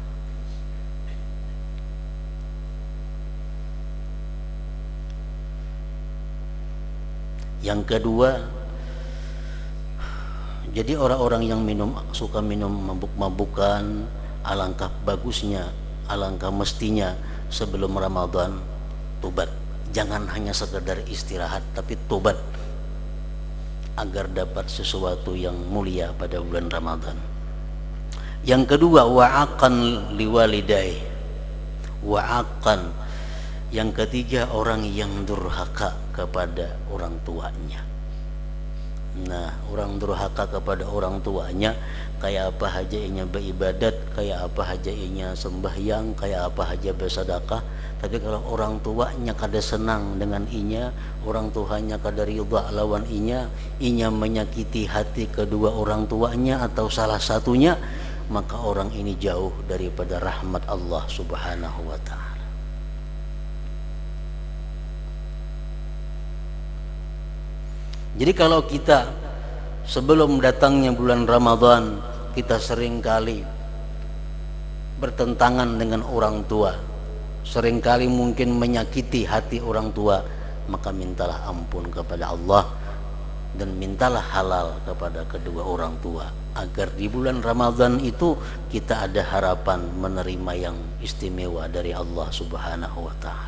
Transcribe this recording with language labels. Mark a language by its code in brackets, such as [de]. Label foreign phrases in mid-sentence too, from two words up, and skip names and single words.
[id] Yang kedua, jadi orang-orang yang suka minum mabuk-mabukan, alangkah bagusnya, alangkah mestinya sebelum Ramadan tobat. Jangan hanya sekedar istirahat, tapi tobat agar dapat sesuatu yang mulia pada bulan Ramadan. Yang kedua, [ar] وعاق لوالديه، وعاق. [id] Yang ketiga, orang yang durhaka kepada orang tuanya. Nah, orang durhaka kepada orang tuanya, kayak apa aja [bjn] inya beribadat, [id] kayak apa aja [bjn] inya sembahyang, [id] kayak apa aja bersedekah, tapi kalau orang tuanya kada senang dengan inya, orang tuanya [bjn] kada ridha lawan inya [id] menyakiti hati kedua orang tuanya atau salah satunya, maka orang ini jauh daripada rahmat Allah [ar] سبحانه وتعالى. [id] Jadi kalau kita sebelum datangnya bulan Ramadan, kita seringkali bertentangan dengan orang tua, seringkali mungkin menyakiti hati orang tua, maka mintalah ampun kepada Allah dan mintalah halal kepada kedua orang tua, agar di bulan Ramadan itu kita ada harapan menerima yang istimewa dari Allah [ar] سبحانه وتعالى.